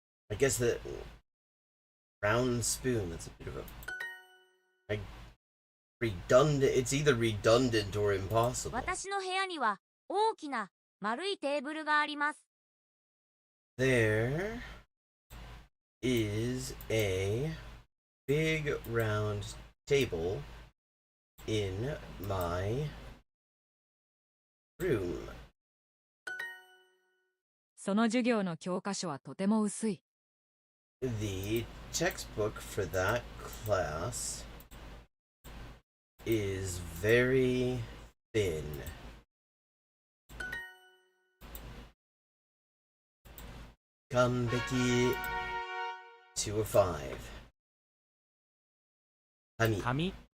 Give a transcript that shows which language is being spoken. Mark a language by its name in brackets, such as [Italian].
[English] I guess the round spoon, that's a bit of a redundant. It's either redundant or impossible. [Japanese] 私の部屋には大きな丸いテーブルがあります。 [English] There is a big round table in my room. [Japanese] その授業の教科書はとても薄い。 [English] The textbook for that class is very thin. Kanbeki to a 5.